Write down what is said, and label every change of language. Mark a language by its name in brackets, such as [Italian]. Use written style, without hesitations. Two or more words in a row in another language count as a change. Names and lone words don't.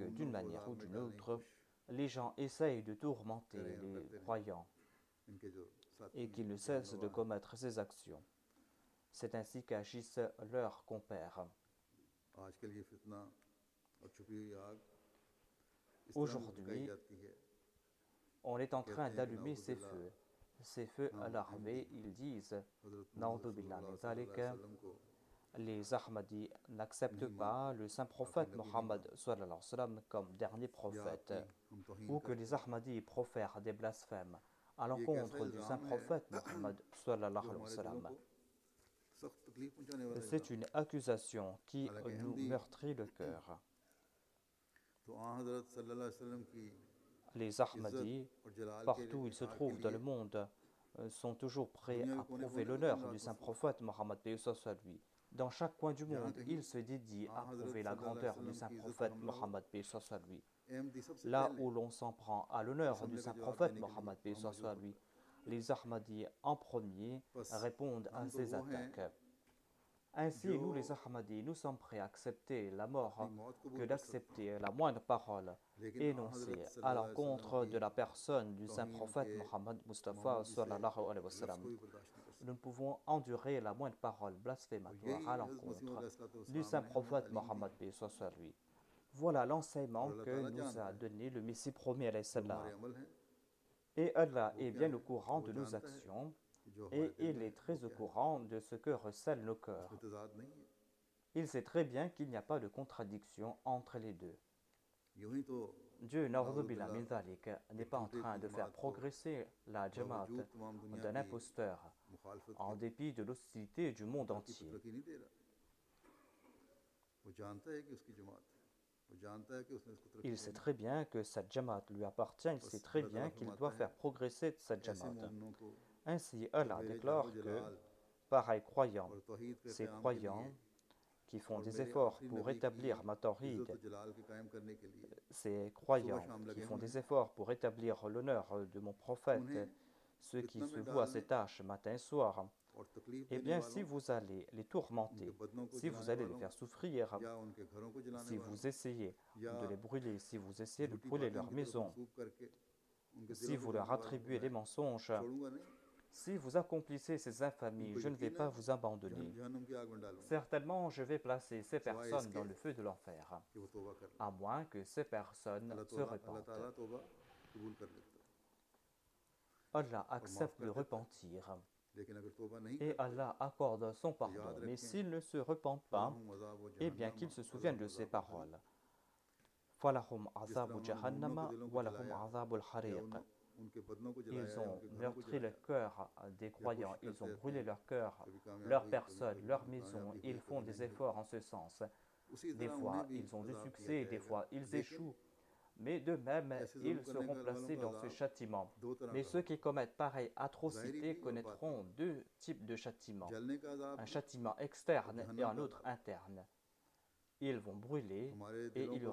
[Urdu] मोमिनों [French] d'une [Urdu] को [French] manière [Urdu] अजाब [French] ou [Urdu] में [French] d'une [Urdu] ڈالنے کی [French] autre, [Urdu] कोशिश [French] les gens essayent de tourmenter [Urdu] کریں اور [French] les [Urdu] کرتے رہیں [French] croyants [Urdu] ان کے جو ساتھی [French] et qu'ils ne [Urdu] हैं [French] cessent de [Urdu] رہنما ہیں [French] commettre ces actions. C'est ainsi qu'agissent leurs compères. [Urdu] آج کل یہ فتنہ اور چھپی ہوئی آگ اس طرح بھی بھڑکائی [French] Aujourd'hui, [Urdu] جاتی ہے [French] on est en [Urdu] कहते [French] train [Urdu] ہیں کہ [French] d'allumer ces [Urdu] नाउज़ुबिल्लाह [French] feux. Ces feux [Urdu] हम [French] alarmés, [Urdu] अहमदी [French] ils disent, [Urdu] حضرت محمد [Arabic] نعوذ بالله [Urdu] रसूलुल्लाह [Arabic] min [Urdu] सल्लल्लाहु [Arabic] zalik, عليه وسلم [Urdu] को [French] les Ahmadis n'acceptent [Urdu] नहीं [French] pas [Urdu] मानते [French] le saint [Urdu] आखिरी [French] prophète [Urdu] نبی نہیں [French] Mohammed [Urdu] मानते [Arabic] صلى الله عليه وسلم [French] comme dernier [Urdu] या [French] prophète, [Urdu] آپ کی ہم توہین [French] ou que [Urdu] करते [French] les [Urdu] हैं [French] Ahmadis profèrent des blasphèmes à [Urdu] یہ ایک ایسا [French] l'encontre du saint [Urdu] الزام ہے [French] prophète Mohammed sallallahu [Urdu] जो [Arabic] عليه و [Urdu] ہمارے دلوں [Arabic] sallam. [Urdu] کو سخت تکلیف پہنچانے والا [French] C'est [Urdu] इल्ज़ाम [French] une [Urdu] है [French] accusation qui [Urdu] हालांकि [French] nous [Urdu] अहमदी [French] meurtrit le cœur. [Urdu] تو آ حضرت [Arabic] صلى الله عليه وسلم [Urdu] की [French] Les [Urdu] इज़्ज़त [French] Ahmadis, [Urdu] اور جلال کے [French] partout où ils se [Urdu] اظہار کے [French] trouvent dans [Urdu] लिए [French] le monde, sont toujours prêts [Urdu] دنیا کے [French] à [Urdu] कोने [French] prouver [Urdu] کونے میں دن [French] l'honneur [Urdu] रात [French] du saint [Urdu] मसरूफ़ [French] prophète Mohammed paix et salut soit lui. Dans chaque coin du [Urdu] जहाँ [French] monde, [Urdu] कहीं [French] ils se dédient [Urdu] आ [French] à [Urdu] हज़रत [French] prouver la [Arabic] صلى الله عليه [French] grandeur du [Arabic] वसल्लम [French] saint [Urdu] کی عزت اور [French] prophète [Urdu] حملہ ہو [French] Mohammed paix et soit lui. [Urdu] احمدی سب سے [French] Là [Urdu] पहले [French] où l'on s'en prend à [Urdu] इस [French] l'honneur du [Urdu] حملے کا [French] saint [Urdu] जवाब [French] prophète [Urdu] دینے کے لیے [French] Mohammed paix et [Urdu] وہاں موجود [French] soit lui, [Urdu] ہوتا ہے [French] les Ahmadis en premier [Urdu] बस [French] répondent à [Urdu] ہم تو [French] ces [Urdu] وہ ہیں [French] attaques. Ainsi, [Urdu] जो [French] nous les Ahmadis, nous sommes prêts à accepter la [Urdu] अपनी [French] mort [Urdu] मौत [French] que [Urdu] قبول کر سکتے ہیں [French] d'accepter la moindre parole [Urdu] لیکن آ حضرت [French] énoncée à [Arabic] صلى الله عليه وسلم [French] l'encontre [Urdu] की [French] de la personne du saint [Urdu] तौहीन [French] prophète [Urdu] के [French] Mohammed Mustafa [Urdu] معمولی سے [Arabic] صلى الله عليه و [Urdu] लफ्ज़ [Arabic] sallam. [Urdu] کو بھی برداشت نہیں کر [French] Nous ne [Urdu] सकते [French] pouvons endurer la moindre parole [Urdu] और [French] blasphématoire [Urdu] यही [French] à [Urdu] حضرت مسیح [French] l'encontre du [Urdu] अलैहिस्सलाम [French] saint [Urdu] نے ہمیں [French] prophète [Urdu] تعلیم دی [French] Mohammed paix soit sur lui. Voilà [Urdu] और [French] l'enseignement [Urdu] अल्लाह [French] que [Urdu] ताला [French] nous [Urdu] जानता [French] a [Urdu] है [French] donné le Messie premier alayhi [Urdu] جو ہمارے [Arabic] salam. [Urdu] عمل ہیں [French] Et Allah [Urdu] वो [French] est [Urdu] क्या [French] bien au [Urdu] ہے اور [French] courant [Urdu] वो [French] de nos [Urdu] جانتا ہے [French] actions [Urdu] کہ جو ہمارے [French] et [Urdu] दिल [French] il [Urdu] में [French] est [Urdu] ہے وہ [French] très au [Urdu] کیا ہے [French] courant de ce que recèlent nos [Urdu] इसमें [French] cœurs. [Urdu] تضاد نہیں ہے [French] Il sait très bien qu'il n'y a pas de contradiction entre les deux. [Urdu] یوں ہی تو [French] Dieu, [Arabic] Na'udhu नाउज़ुबिल्लाह من ذلك, [French] n'est [Urdu] एक [French] pas en [Urdu] झूठे [French] train [Urdu] की [French] de faire [Urdu] جماعت کو [French] progresser la Jamaat [Urdu] باوجود تمام دنیا [French] d'un [Urdu] की [French] imposteur, [Urdu] मुखालफत [French] en [Urdu] के [French] dépit de l'hostilité du monde [Urdu] तरक्की [French] entier. [Urdu] ترقی نہیں دے رہا وہ جانتا ہے کہ اس کی جماعت ہے وہ جانتا ہے کہ اس نے اس کو ترقی [French] Il sait [Urdu] देनी [French] très bien que cette Jamaat lui appartient, il [Urdu] बस [French] sait très [Urdu] اللہ تعالیٰ [French] bien qu'il [Urdu] फरमाता [French] doit [Urdu] है [French] faire progresser cette [Urdu] ऐसे [French] Jamaat. [Urdu] مومنوں کو [French] Ainsi, [Urdu] जो [French] Allah [Urdu] میرے جاہ و [French] déclare que, [Urdu] जलाल [French] pareils croyants, [Urdu] اور توحید کے [French] ces [Urdu] قیام کے لیے [French] croyants qui font [Urdu] और [French] des [Urdu] मेरे [French] efforts [Urdu] आखिरी [French] pour [Urdu] نبی کی [French] établir ma [Urdu] इज़्ज़त [French] tawhid, [Urdu] اور جلال کے قائم کرنے کے لیے [French] ces [Urdu] सुबह [French] croyants [Urdu] शाम [French] qui [Urdu] लगे [French] font [Urdu] हुए [French] des [Urdu] हैं [French] efforts pour établir l'honneur de mon prophète, [Urdu] उन्हें [French] ceux qui [Urdu] फितना [French] se [Urdu] में [French] vouent à ces [Urdu] डालने [French] tâches matin et soir, [Urdu] اور تکلیف [French] eh [Urdu] देने [French] bien, si [Urdu] वालों [French] vous allez les [Urdu] उनके [French] tourmenter, [Urdu] بدنوں کو [French] si vous [Urdu] जलाने [French] allez les [Urdu] वालों [French] faire souffrir, [Urdu] یا ان کے گھروں کو جلانے [French] si [Urdu] वालों [French] vous essayez [Urdu] या [French] de les brûler, si vous essayez de [Urdu] झूठी [French] brûler [Urdu] बातें [French] leur [Urdu] ان کی طرف [French] maison, [Urdu] منسوب کر کے ان کے [French] si [Urdu] دلوں کو [French] vous leur [Urdu] جلانے والوں کو [French] attribuez des [Urdu] मैं [French] mensonges, [Urdu] چھوڑوں گا نہیں [French] si vous accomplissez ces infamies, [Urdu] उनको [French] je ne vais pas [Urdu] यकीनन [French] vous abandonner. [Urdu] جہنم کی آگ میں ڈالوں گا [French] Certainement, je vais placer ces [Urdu] सिवाय [French] personnes [Urdu] इसके [French] dans le feu de l'enfer, [Urdu] کہ وہ توبہ کر لیں [French] à moins que ces personnes se [Urdu] अल्लाह [French] repentent. [Urdu] تعالیٰ توبہ قبول کر لیتا ہے [French] Allah [Urdu] اور معاف [French] accepte [Urdu] कर [French] le [Urdu] دیتا ہے [French] repentir [Urdu] لیکن اگر توبہ نہیں [French] et [Urdu] करते [French] Allah accorde son [Urdu] تو یاد [French] pardon. Mais [Urdu] रखें [French] s'ils ne se repentent pas, [Arabic] فلهم عذاب و [French] eh bien [Arabic] जहन्नम [French] qu'ils se souviennent [Arabic] अज़ाब [French] de ces [Arabic] عذاب حريق [French] paroles. Falahum [Urdu] جس طرح [Arabic] azabu [Urdu] انہوں نے مومنوں کے [Arabic] jahannama [Urdu] دلوں کو [Arabic] walahum [Urdu] जलाया [Arabic] azabul [Urdu] या [Arabic] hariq. [Urdu] ان کے بدنوں کو جلایا [French] Ils [Urdu] या [French] ont [Urdu] ان کے گھروں کو [French] meurtri le [Urdu] जलाया [French] cœur des [Urdu] या [French] croyants, [Urdu] कोशिश [French] ils [Urdu] करते [French] ont [Urdu] रहते [French] brûlé [Urdu] हैं [French] leur cœur, [Urdu] کبھی کامیاب [French] leur [Urdu] हुई [French] personne, leur maison. [Urdu] ناکامیابی ہوئی [French] Ils font [Urdu] कभी [French] des [Urdu] نہیں ہوئی [French] efforts en ce sens. [Urdu] उसी [French] Des [Urdu] طرح انہیں [French] fois, [Urdu] भी [French] ils ont du [Urdu] عذاب کیا [French] succès, des [Urdu] जाएगा [French] fois, ils [Urdu] लेकिन [French] échouent. Mais de même, [Urdu] ایسے ظلم [French] ils [Urdu] करने [French] seront [Urdu] वालों [French] placés [Urdu] का [French] dans ce [Urdu] अज़ाब [French] châtiment. [Urdu] دو طرح [French] Mais [Urdu] का [French] ceux [Urdu] होगा [French] qui commettent pareille [Urdu] ज़ाहिरी [French] atrocité [Urdu] بھی اور باطنی [French] connaîtront deux types de châtiments. [Urdu] جلنے کا عذاب [French] Un [Urdu] भी [French] châtiment [Urdu] और [French] externe et [Urdu] जहन्नम [French] un [Urdu] का [French] autre [Urdu] अज़ाब [French] interne. Ils vont brûler [Urdu] हमारे [French] et [Urdu] दिलों